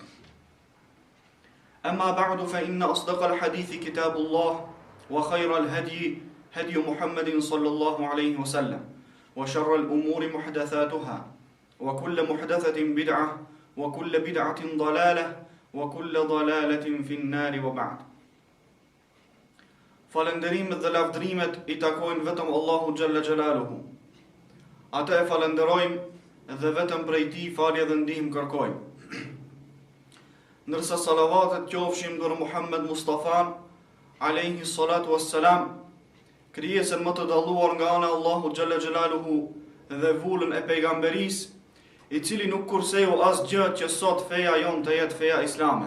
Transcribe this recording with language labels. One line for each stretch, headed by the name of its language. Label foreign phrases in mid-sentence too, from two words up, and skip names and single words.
Arabic: أما بعد فإن أصدق الحديث كتاب الله وخير الهدي هدي محمد صلى الله عليه وسلم وشر الأمور محدثاتها وكل محدثة بدعة وكل بدعة ضلالة وكل ضلالة في النار وبعد.
Albanian: Falënderimet dhe lavdrimet I takojnë vetëm Allahu
Arabic: جل جلاله.
Albanian: Ata e falenderojmë dhe vetëm prej Tij falje dhe ndihmë kërkojmë. Ndërsa salavatet qofshin për Muhammed Mustafan
Arabic: عليه الصلاة والسلام,
Albanian: krijesën më të dalluar nga ana Allahu
Arabic: جل جلاله
Albanian: dhe vullën e pejgamberisë, I cili nuk kurseu asgjë që sot feja jon të jetë feja islame.